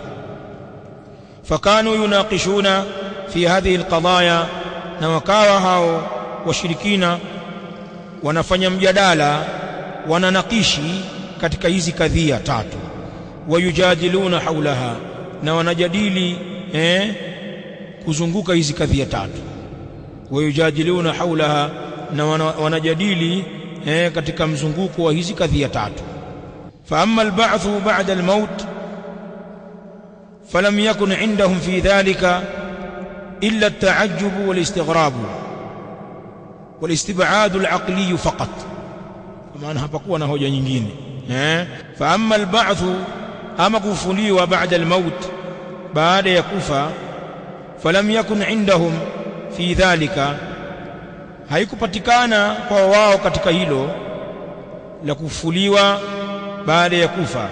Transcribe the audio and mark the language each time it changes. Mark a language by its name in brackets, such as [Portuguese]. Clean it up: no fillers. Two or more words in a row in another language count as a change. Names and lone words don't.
[Arabic] فكانوا يناقشون في هذه القضايا, [Swahili] na wakawa hao washirikina wanafanya mjadala, wananakishi katika hizi kadhia tatu. [Arabic] ويجادلون حولها, [Swahili] na wanajadili kuzunguka hizi kadhia tatu. [Arabic] ويجادلون حولها, [Swahili] na wanajadili katika mzunguko wa hizi kadhia tatu. [Arabic] فأما البعث بعد الموت فلم يكن عندهم في ذلك إلا التعجب والاستغراب والاستبعاد العقلي فقط. [Swahili] Kwa maana hapakuwa na hoja nyingine. [Arabic] فأما البعث, [Swahili] ama kufufuliwa [Arabic] بعد الموت, [Swahili] baada ya kufa, [Arabic] فلم يكن عندهم في ذلك, [Swahili] haikupatikana kwa wao katika hilo la kufufuliwa baada ya kufa.